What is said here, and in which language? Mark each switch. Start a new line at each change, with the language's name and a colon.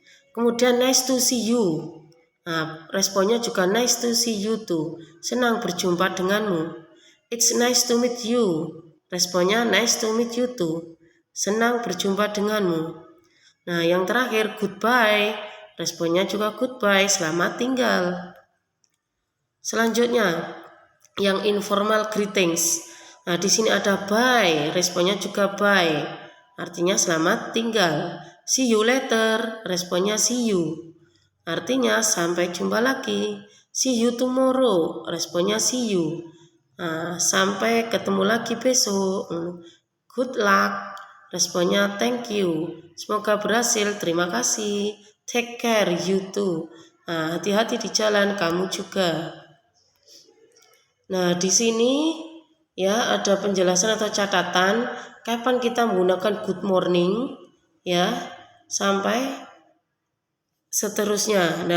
English: Kemudian nice to see you.
Indonesian: Nah, responnya juga
English: nice to see you too.
Indonesian: Senang berjumpa denganmu.
English: It's nice to meet you. Responnya nice to meet you too.
Indonesian: Senang berjumpa denganmu. Nah, yang terakhir goodbye. Responnya juga goodbye, selamat tinggal. Selanjutnya, yang
English: informal greetings.
Indonesian: Nah, di sini ada bye, responnya juga bye. Artinya selamat tinggal.
English: See you later, responnya see you.
Indonesian: Artinya sampai jumpa lagi.
English: See you tomorrow, responnya see you.
Indonesian: Nah, sampai ketemu lagi besok.
English: Good luck, responnya thank you.
Indonesian: Semoga berhasil, terima kasih.
English: Take care, you too.
Indonesian: Nah, hati-hati di jalan, kamu juga. Nah, di sini ya ada penjelasan atau catatan kapan kita menggunakan
English: good morning
Indonesian: ya sampai seterusnya.